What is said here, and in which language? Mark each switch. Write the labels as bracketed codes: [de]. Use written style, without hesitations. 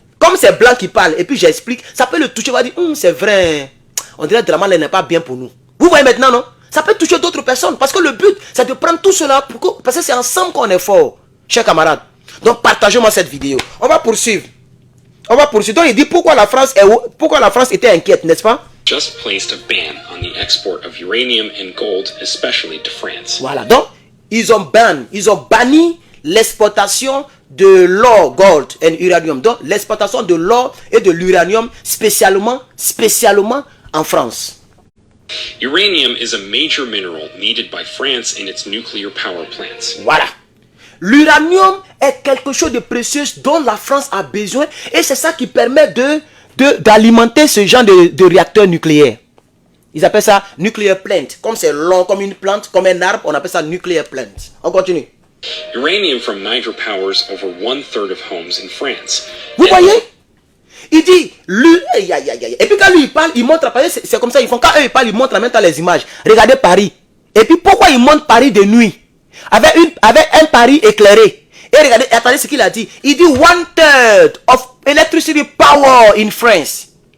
[fr] comme c'est blanc qui parle, et puis j'explique, ça peut le toucher, on va dire, c'est vrai, on dirait que Draman n'est pas bien pour nous. Vous voyez maintenant, non? Ça peut toucher d'autres personnes, parce que le but, c'est de prendre tout cela, parce que c'est ensemble qu'on est fort, chers camarades. Donc partagez-moi cette vidéo. On va poursuivre. Donc il dit pourquoi la France était inquiète, n'est-ce pas? [en] Just placed a ban on the export of uranium and gold, especially to France. [fr] Voilà, donc ils ont banni l'exportation de l'or, [en] gold and uranium. [fr] Donc l'exportation de l'or et de l'uranium spécialement en France. [en] Uranium is a major mineral needed by France in its nuclear power plants. [fr] Voilà. L'uranium est quelque chose de précieux dont la France a besoin et c'est ça qui permet d'alimenter ce genre de réacteurs nucléaires. Ils appellent ça nuclear plant. Comme c'est long, comme une plante, comme un arbre, on appelle ça nuclear plant. On continue. [en] Uranium from Niger powers over 1/3 of homes in France. [fr] Vous voyez? Il dit, et puis quand lui il parle, il montre, c'est comme ça, ils font, quand eux ils parlent, ils montrent en même temps les images. Regardez Paris. Et puis pourquoi ils montrent Paris de nuit? Avec un Paris éclairé. Et regardez, attendez ce qu'il a dit. Il dit [en] 1/3 of electricity power in France.